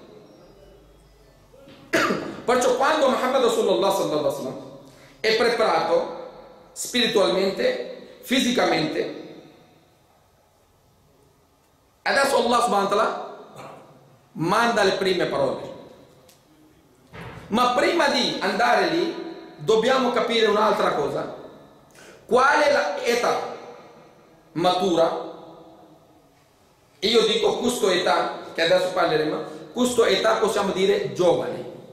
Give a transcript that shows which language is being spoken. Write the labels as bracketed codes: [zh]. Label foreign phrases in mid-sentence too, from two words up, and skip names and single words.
[it] Perciò quando Muhammad [ar] رسول الله صلى الله عليه وسلم [it] è preparato spiritualmente, fisicamente, adesso Allah [ar] سبحانه وتعالى [it] manda le prime parole. Ma prima di andare lì dobbiamo capire un'altra cosa. Qual è l'età matura? Io dico questa età, che adesso parleremo, questa età possiamo dire giovane.